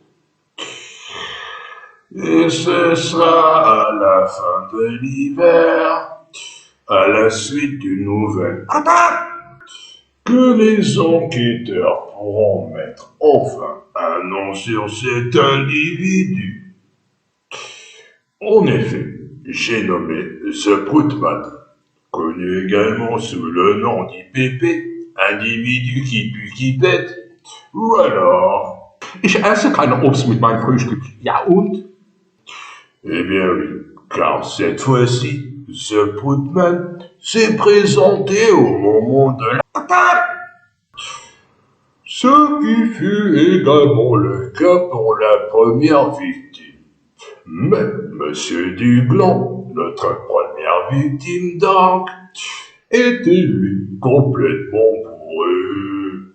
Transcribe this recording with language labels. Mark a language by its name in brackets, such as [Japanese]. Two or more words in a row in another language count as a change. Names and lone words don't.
[French] Et ce sera à la fin de l'hiver, à la suite d'une nouvelle attaque, que les enquêteurs pourront mettre enfin un nom sur cet individu. En effet, j'ai nommé The Proutman, connu également sous le nom d'IPP, individu qui pue qui pète, ou alors... [German] Ich esse keine Obst mit meinem Frühstück. Ja und? [French] Eh bien oui, car cette fois-ci, The Proutman s'est présenté au moment de l'attaque. Ce qui fut également le cas pour la première victime. Mais Monsieur Dugland, notre première victime donc, était lui complètement bourré.